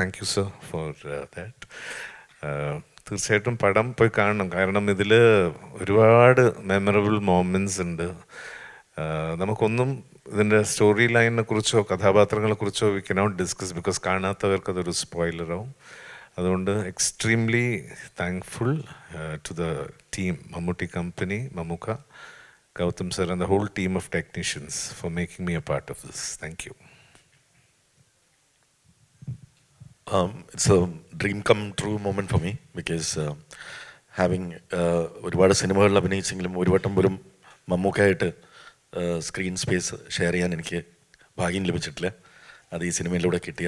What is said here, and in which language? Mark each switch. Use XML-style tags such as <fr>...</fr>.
<en>Thank you sir for that.</en> <ml>തീർച്ചയായിട്ടും പടം പോയി കാണണം. കാരണം ഇതിൽ ഒരുപാട് മെമ്മറബിൾ മൊമെൻറ്റ്സ് ഉണ്ട്. നമുക്കൊന്നും ഇതിൻ്റെ സ്റ്റോറി ലൈനിനെ കുറിച്ചോ കഥാപാത്രങ്ങളെ കുറിച്ചോ</ml> <en>we cannot discuss because</en> <ml>കാണാത്തവർക്ക് അതൊരു സ്പോയിലറാവും.</ml> <en>അതുകൊണ്ട് extremely thankful to the team Mammootty company, Mammookka, Gautam sir and the whole team of technicians for making me a part of this. Thank you. It's a dream come true moment for me because having</en> <ml>ഒരുപാട് സിനിമകളിൽ അഭിനയിച്ചെങ്കിലും ഒരു വട്ടം പോലും മമ്മൂക്കായിട്ട് screen space share ചെയ്യാൻ എനിക്ക് ഭാഗ്യം ലഭിച്ചിട്ടില്ല. അത് ഈ സിനിമയിലൂടെ കിട്ടി.</ml>